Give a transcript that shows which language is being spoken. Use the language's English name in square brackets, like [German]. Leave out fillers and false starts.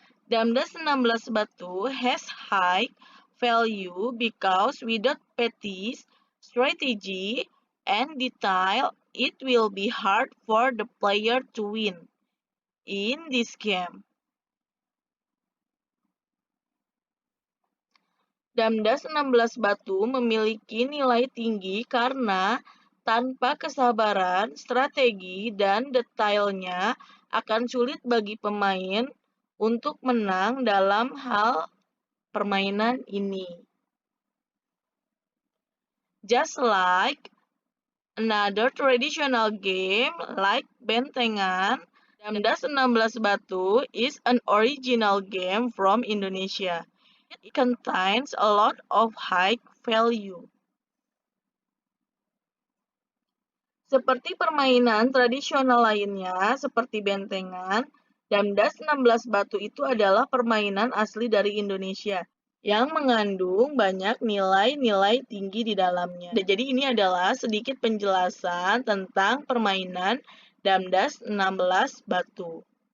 [English] Damdas 16 batu has high value because without practice, strategy, and detail, it will be hard for the player to win in this game. [Indonesian] Damdas 16 batu memiliki nilai tinggi karena tanpa kesabaran, strategi, dan detailnya akan sulit bagi pemain untuk menang dalam hal permainan ini. [English] Just like another traditional game like bentengan, Damdas 16 Batu is an original game from Indonesia. It contains a lot of high value. [Indonesian] Seperti permainan tradisional lainnya, seperti bentengan, Damdas 16 Batu itu adalah permainan asli dari Indonesia yang mengandung banyak nilai-nilai tinggi di dalamnya. Jadi ini adalah sedikit penjelasan tentang permainan Damdas 16 Batu.